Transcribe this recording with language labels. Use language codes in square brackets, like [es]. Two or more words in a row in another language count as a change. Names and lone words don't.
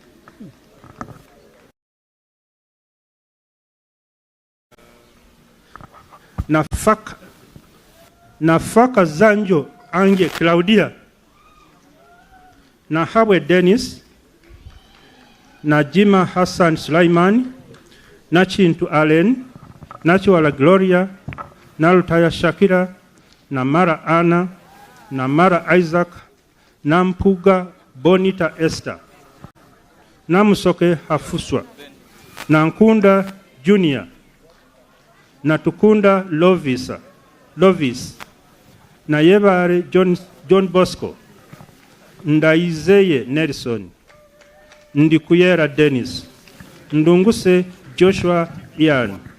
[en] Nafaka Zanjo Ange Claudia, Nahabwe Dennis, Najima Hassan Sulaiman, Nachintu Allen, Nachiwala Gloria, Nalutaya Shakira, Namara Anna, Namara Isaac, Nampuga Bonita Esther, Namusoke Hafuswa, Nankunda Junior, Natukunda Lovis, Nayebare John Bosco, Ndaizeye Nelson, Ndikuyera Dennis, Ndunguse Joshua Ian,